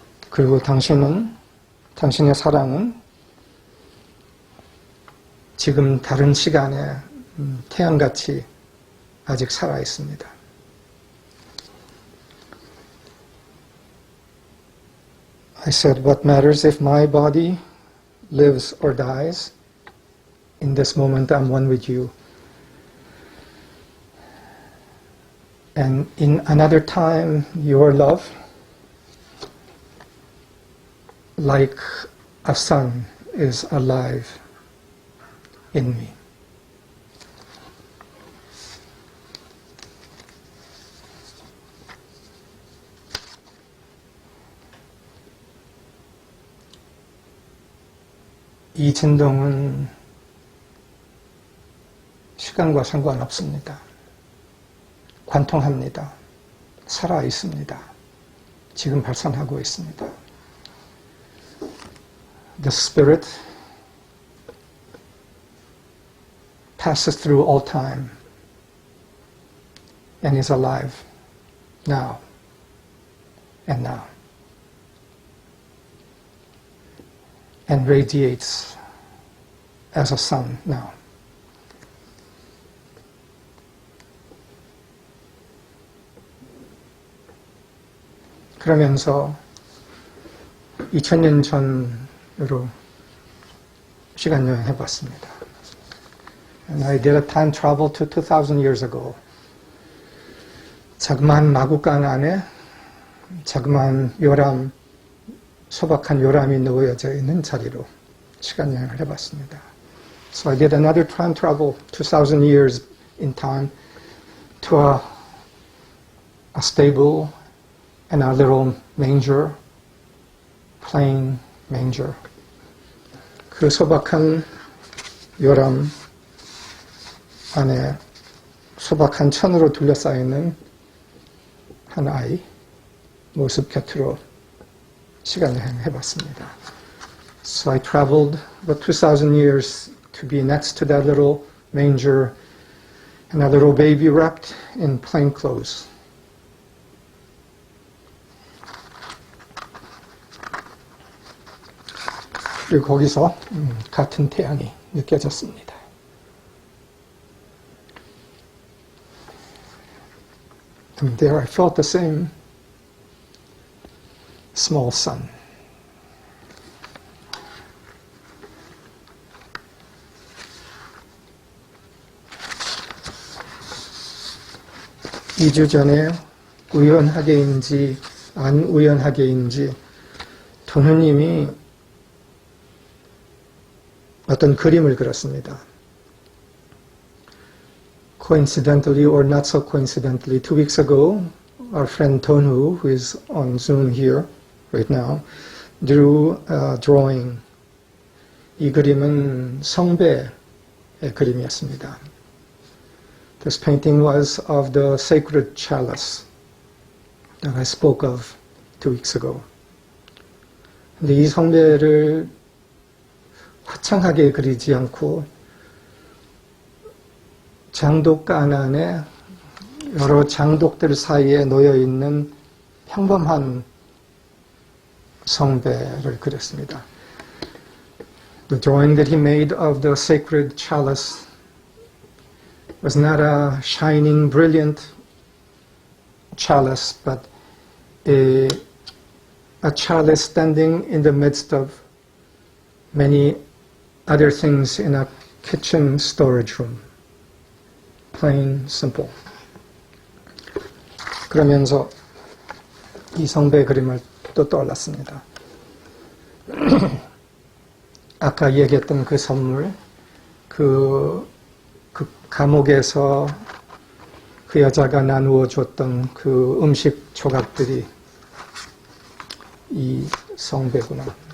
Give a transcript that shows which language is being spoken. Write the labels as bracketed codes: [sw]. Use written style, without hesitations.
[ko] 그리고 당신의 사랑은 지금 다른 시간에 태양같이 아직 살아 있습니다. [en] I said, what matters if my body lives or dies? In this moment, I'm one with you. And in another time, your love, like a sun, is alive in me. [ko] 이 진동은 시간과 상관없습니다. 관통합니다. 살아 있습니다. 지금 발산하고 있습니다. [en] The Spirit passes through all time and is alive now and now. And radiates as a sun now. [ko] 그러면서 2000년 전으로 시간 여행 해봤습니다. [en] And I did a time travel to 2000 years ago. [ko] 자그마한 마구간 안에 자그마한 요람, 소박한 요람이 놓여져 있는 자리로 시간 여행을 해봤습니다. [en] So I did another time travel 2000 years in time to a stable and a little manger, plain manger. [ko] 그 소박한 요람 안에 소박한 천으로 둘러싸이는 한 아이 모습 곁으로 시간 여행 해봤습니다. [en] So I traveled about 2,000 years to be next to that little manger and a little baby wrapped in plain clothes. [ko] 그리고 거기서 같은 태양이 느껴졌습니다. [en] And there I felt the same small sun. [ko] 이 주 전에 우연하게인지 안 우연하게인지 도누님이 어떤 그림을 그렸습니다. [en] Coincidentally or not so coincidentally, 2 weeks ago, our friend Tonu, who is on Zoom here right now, drew a drawing. [ko] 이 그림은 성배의 그림이었습니다. [en] This painting was of the sacred chalice that I spoke of 2 weeks ago. [ko] 근데 이 성배를 화창하게 그리지 않고 장독간 안에 여러 장독들 사이에 놓여있는 평범한 성배를 그렸습니다. [en] The drawing that he made of the sacred chalice was not a shining, brilliant chalice, but a chalice standing in the midst of many other things in a kitchen storage room. Plain, simple. [ko] 그러면서 이 성배 그림을 또 떠올랐습니다. 아까 얘기했던 그 선물, 그 감옥에서 그 여자가 나누어 줬던 그 음식 조각들이 이 성배구나.